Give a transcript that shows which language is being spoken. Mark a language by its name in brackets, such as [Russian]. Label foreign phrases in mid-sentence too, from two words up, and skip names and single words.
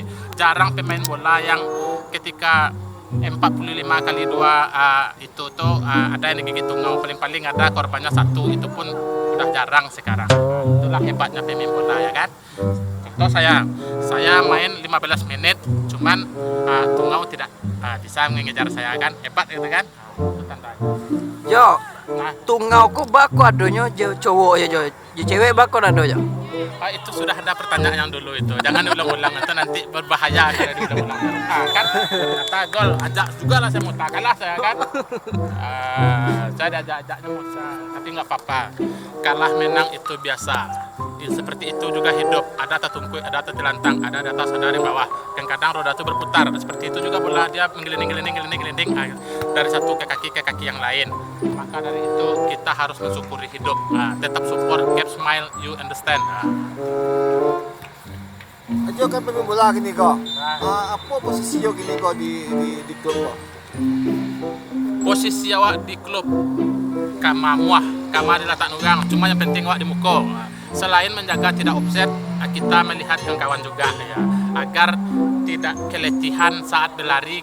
[Indonesian] Jarang pemain bola yang ketika 45 kali 2 itu tuh ada yang digigit tungau, paling ada korbannya 1, itu pun udah jarang sekarang. Itulah hebatnya pemain bola ya kan. Contoh saya main 15 menit, cuman tungau tidak bisa mengejar saya kan, hebat gitu kan. Itu tandanya. [Minangkabau] Jo, tungau ku bako adonyo cowok ya Jo. Cewek bako ado Jo. [Indonesian] Itu sudah ada pertanyaan yang dulu itu. Jangan diulang-ulang, itu nanti berbahaya kalau diulang-ulang. Kan ternyata gol, ajak juga lah saya muntah, kalah saya kan. Saya diajak-ajaknya muntah, tapi nggak apa-apa. Kalah menang itu biasa. Seperti itu juga hidup. Ada tertungkuy, ada tertelantang, ada di atas, ada di bawah. Kadang-kadang roda itu berputar. Seperti itu juga bola, dia menggelinding dari satu ke kaki yang lain. Maka dari itu kita harus mensyukuri hidup. [English] Tetap support, keep smile, you understand. [Indonesian] Ajo kan pemain bola gini kok. Apa posisi Jo gini kok di klub kok? [Minangkabau] Posisi awak di klub kama di latak orang, cuma yang penting awak di muka. [Indonesian] Selain menjaga tidak offset, kita melihat kawan juga ya, agar tidak keletihan saat berlari.